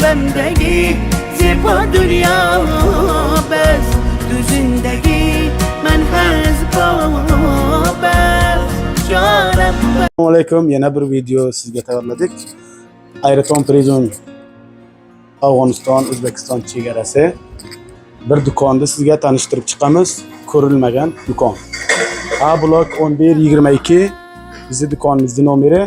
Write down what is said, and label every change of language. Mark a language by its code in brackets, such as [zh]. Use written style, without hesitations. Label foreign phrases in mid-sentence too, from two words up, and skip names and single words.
[fa] زندگی زیبا دنیا بس تو زندگی من حزبا بس جانم. [uz] Assalomu alaykum. Yana bir video sizga tayyorladik. Aeroton Prison Afg'oniston O'zbekiston chegarasi. Bir do'konni sizga tanishtirib chiqamiz. Ko'rilmagan do'kon. A blok 1122 bizning do'konimizning nomeri.